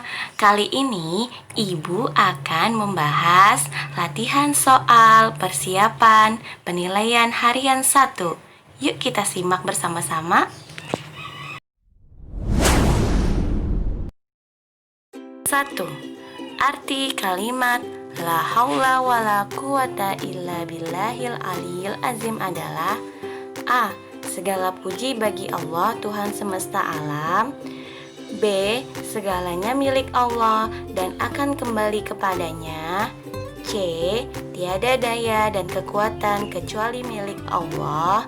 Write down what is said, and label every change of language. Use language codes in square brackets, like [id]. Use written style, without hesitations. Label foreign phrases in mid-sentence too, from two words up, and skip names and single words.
[id] Kali ini Ibu akan membahas latihan soal persiapan penilaian harian 1. Yuk kita simak bersama-sama. 1. Arti kalimat [ar] لا حول ولا قوة إلا بالله العلي العظيم [id] adalah A. Segala puji bagi Allah, Tuhan semesta alam. B. Segalanya milik Allah dan akan kembali kepadanya. C. Tiada daya dan kekuatan kecuali milik Allah.